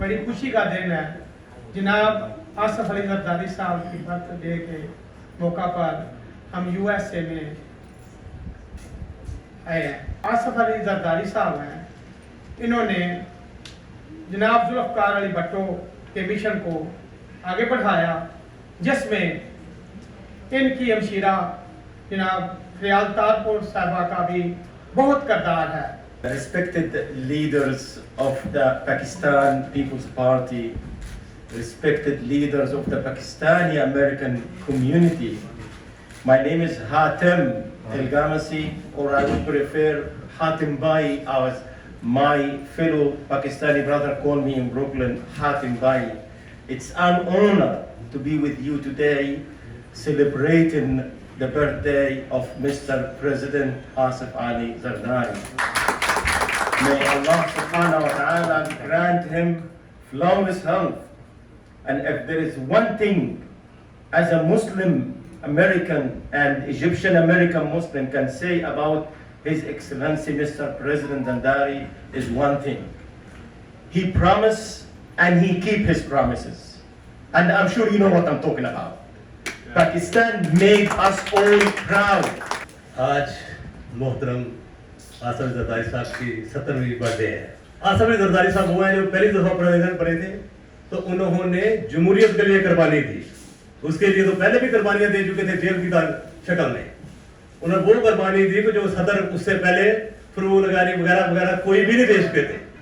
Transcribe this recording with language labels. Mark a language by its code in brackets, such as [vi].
[ur] بڑی خوشی کا دن ہے، جناب آصف علی زرداری صاحب کی برتھ ڈے کے موقع پر ہم یو ایس اے میں آئے ہیں۔ آصف علی زرداری صاحب ہیں، انہوں نے جناب ذوالفقار علی بھٹو کے مشن کو آگے بڑھایا، جس میں ان کی ہمشیرہ جناب خیال تارپور صاحبہ کا بھی بہت کردار ہے۔ [en] Respected leaders of the Pakistan People's Party, respected leaders of the Pakistani American community, my name is Hatem El-Gamasi, or I would prefer Hatem Bai, as my fellow Pakistani brother call me in Brooklyn, Hatem Bai. It's an honor to be with you today, celebrating the birthday of Mr. President Asif Ali Zardari. May Allah subhanahu wa ta'ala grant him flawless health. And if there is one thing as a Muslim American and Egyptian American Muslim can say about His Excellency Mr. President Zardari, is one thing: he promised and he keep his promises. And I'm sure you know what I'm talking about. Pakistan made us all proud. [ur] آج محترم آصف علی زرداری صاحب کی 70ویں birth day ہے۔ آصف علی زرداری صاحب وہ ہیں جو پہلی دفعہ پریزیڈنٹ بنے تھے، تو انہوں نے جمہوریت کے لیے قربانی دی۔ اس کے لیے تو پہلے بھی قربانیاں دے چکے تھے جیل کی شکل میں۔ انہوں نے وہ قربانی دی کہ جو صدر اس سے پہلے فروغ لغاری وغیرہ وغیرہ کوئی بھی نہیں دے چکے تھے۔